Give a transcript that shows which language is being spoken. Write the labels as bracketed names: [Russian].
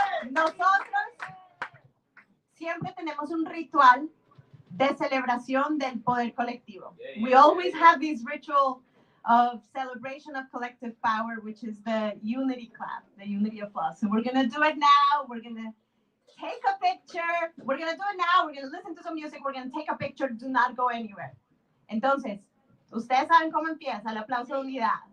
[Spanish] Nosotros siempre tenemos un ritual de celebración del poder colectivo. [English] We always have this ritual of celebration of collective power, which is the unity clap, the unity applause. So we're going to do it now. We're going to take a picture. We're going to do it now. We're going to listen to some music. We're going to take a picture. Do not go anywhere. [Spanish] Entonces, ustedes saben cómo empieza el aplauso de unidad.